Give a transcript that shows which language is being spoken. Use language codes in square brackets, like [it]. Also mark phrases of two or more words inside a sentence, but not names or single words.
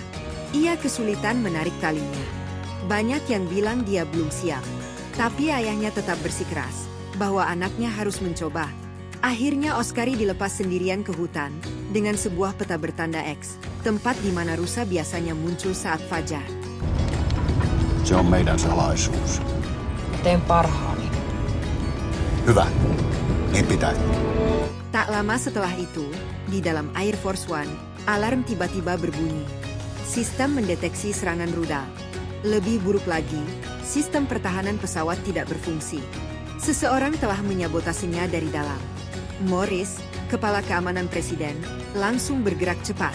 [id] Ia kesulitan menarik talinya. Banyak yang bilang dia belum siap. Tapi ayahnya tetap bersikeras, bahwa anaknya harus mencoba. Akhirnya Oskari dilepas sendirian ke hutan, dengan sebuah peta bertanda X, tempat di mana rusa biasanya muncul saat fajar. [fi] Se on meidän salaisuus. Teen parhaani. Hyvä. Niin pitäisi. [id] Tak lama setelah itu, di dalam Air Force One, alarm tiba-tiba berbunyi. Sistem mendeteksi serangan rudal. Lebih buruk lagi, sistem pertahanan pesawat tidak berfungsi. Seseorang telah menyabotasenya dari dalam. Morris, kepala keamanan presiden, langsung bergerak cepat.